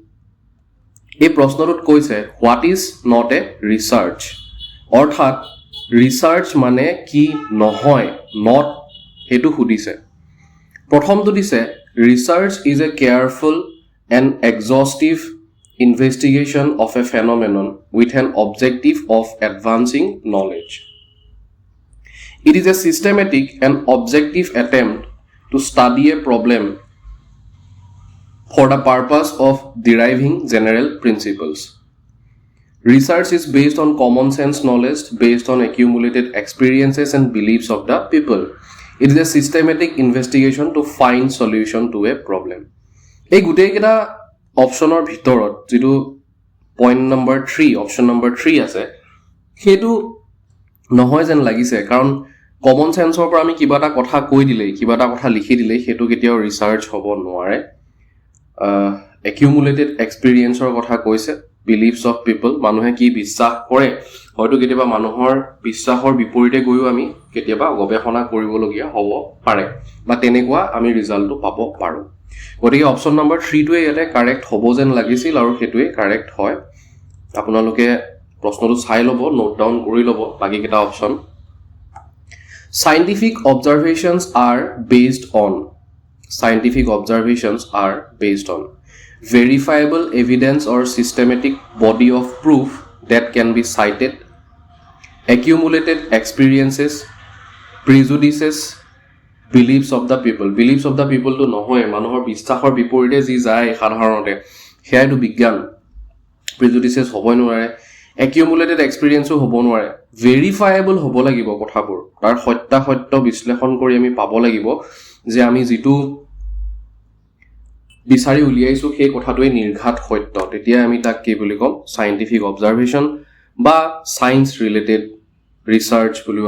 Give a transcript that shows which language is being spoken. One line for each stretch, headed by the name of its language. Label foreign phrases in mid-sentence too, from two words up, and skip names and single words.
Assamese: এই প্ৰশ্নটোত কৈছে
English: what is not a research
Assamese: অৰ্থাৎ ৰিচাৰ্চ মানে কি নহয় নট হেতু সুধিছে প্ৰথমটো দিছে
English: research is a careful and exhaustive investigation of a phenomenon with an objective of advancing knowledge It is a systematic and objective attempt to study a problem for the purpose of deriving general principles. Research is based on common sense knowledge based on accumulated experiences and beliefs of the people. It is a systematic investigation to find solution to a problem.
Assamese: এই গুটেইকেইটা অপশ্যনৰ ভিতৰত যিটো
English: point number
Assamese: 3
English: option number
Assamese: 3 আছে সেইটো নহয় যেন লাগিছে কাৰণ
English: common senseৰ
Assamese: পৰা আমি কিবা এটা কথা কৈ দিলেই কিবা এটা কথা লিখি দিলেই সেইটো কেতিয়াও ৰিচাৰ্চ হ'ব নোৱাৰে
English: accumulated experienceৰ
Assamese: কথা কৈছে
English: beliefs of people
Assamese: মানুহে কি বিশ্বাস কৰে হয়তো কেতিয়াবা মানুহৰ বিশ্বাসৰ বিপৰীতে গৈও আমি কেতিয়াবা গৱেষণা কৰিবলগীয়া হ'ব পাৰে বা তেনেকুৱা আমি ৰিজাল্টটো পাব পাৰো গতিকে
English: option number
Assamese: 3 টোৱে ইয়াতে কাৰেক্ট হ'ব যেন লাগিছিল আৰু সেইটোৱে কাৰেক্ট হয় আপোনালোকে প্ৰশ্নটো চাই ল'ব
English: note down
Assamese: কৰি ল'ব বাকি কেইটা অপশ্যন
English: scientific observations are based on verifiable evidence or systematic body of proof that can be cited, accumulated experiences, prejudices, beliefs of the people. Beliefs of the people
Assamese: to নহয় মানুহৰ বিশ্বাসৰ বিপৰীতে যি যায় সাধাৰণতে হেয়াটো বিজ্ঞান prejudices হ'বই নোৱাৰে
English: accumulated experienceও
Assamese: হ'ব নোৱাৰে verifiable হ'ব লাগিব কথাবোৰ তাৰ সত্য বিশ্লেষণ কৰি আমি পাব লাগিব যে আমি যিটো বিচাৰি উলিয়াইছো সেই কথাটোৱে নিৰ্ঘাত সত্য তেতিয়া আমি তাক কি বুলি কম
English: scientific observation
Assamese: বা
English: science related research
Assamese: বুলিও